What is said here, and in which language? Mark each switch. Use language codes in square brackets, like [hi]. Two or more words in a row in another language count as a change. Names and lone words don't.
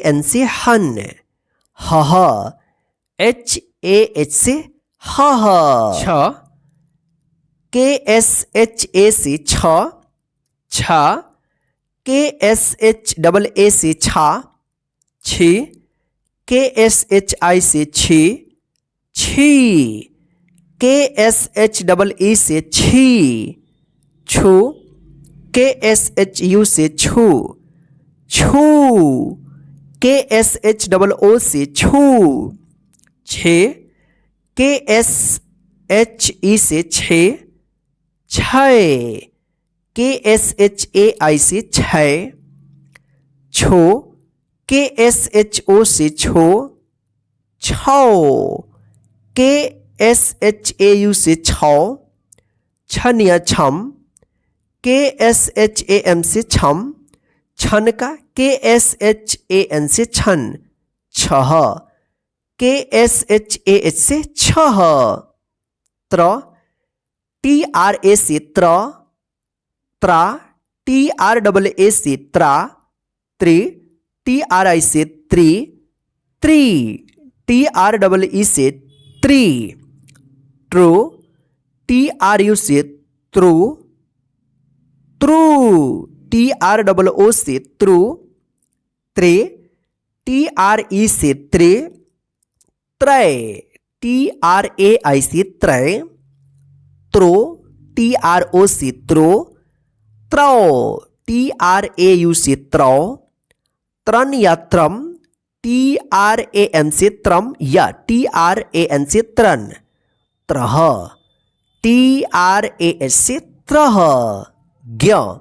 [hi] एन से हन, ह, [en] H A [hi] एच से ह, छ, [en] K S H A [hi] से छ, छ, [en] K S H double A [hi] से छा, छी, [en] K S H I [hi] से छी, छी, KSHEE से छी, छू। KSHU से छू, छू। KSHOO से छू, छे। KSHE से छे, छय। KSHAI से छय, छो। KSHO से छो, छौ। KSHAU से छौ, छन या छम। KSHAM से छम, छन का। KSHAN से छन, छह। KSHAH से छह, त्र। TRA से त्र, त्रा। TRAA से त्रा, त्रि। TRI से त्रि, त्रि। TREE से त्रि, ट्रू। TRU से ट्रू, ट्रू। TROO से ट्रू, त्रे। TRE से त्रे, त्रय। TRAI से त्रय, त्रो। TRO से त्रो, त्रौ। TRAU से त्रौ, त्रन या त्रम। TRAN से त्रम या TRAN से त्रन, त्रह। TRAS से त्रह, ज्ञ।